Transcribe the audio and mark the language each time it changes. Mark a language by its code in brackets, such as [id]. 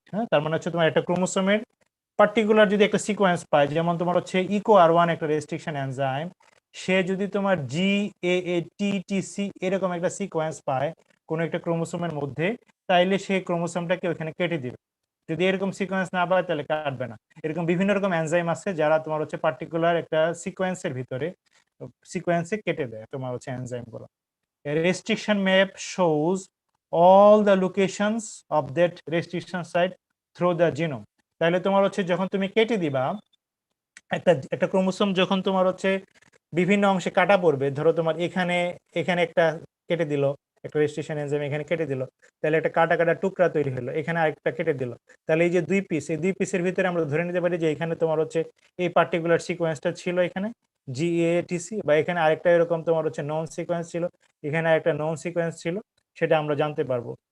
[bn] তার মানে হচ্ছে তোমার একটা ক্রোমোসোমের পার্টিকুলার যদি একটা সিকোয়েন্স পায়, যেমন তোমার হচ্ছে ইকো আর1 একটা রেস্ট্রিকশন এনজাইম, সে যদি তোমার GAATTC এরকম একটা সিকোয়েন্স পায় কোনো একটা ক্রোমোসোমের মধ্যে, তাইলে সেই ক্রোমোসোমটাকে ওখানে কেটে দিবে। যদি এরকম সিকোয়েন্স না পায় তাহলে কাটবে না। এরকম বিভিন্ন রকম এনজাইম আছে যারা তোমার হচ্ছে পার্টিকুলার একটা সিকোয়েন্সের ভিতরে সিকোয়েন্সে কেটে দেয় তোমার হচ্ছে এনজাইমগুলো। [en] A restriction map shows all the locations of that restriction site through the genome. [bn] তাহলে তোমার হচ্ছে যখন তুমি কেটে দিবা একটা ক্রোমোসোম, যখন তোমার হচ্ছে বিভিন্ন অংশে কাটা পড়বে, ধরো তোমার এখানে একটা কেটে দিল, একটা রেজিস্ট্রেশন এনজাইম এখানে কেটে দিল, তাহলে একটা কাটা কাটা টুকরা তৈরি হলো, এখানে আরেকটা কেটে দিল, তাহলে এই যে দুই পিস, এই দুই পিসের ভিতরে আমরা ধরে নিতে পারি যে এখানে তোমার হচ্ছে এই পার্টিকুলার সিকোয়েন্সটা ছিল এখানে GATC, বা এখানে আরেকটা এরকম তোমার হচ্ছে নন সিকোয়েন্স ছিল, এখানে আরেকটা নন সিকোয়েন্স ছিল, সেটা আমরা জানতে পারবো।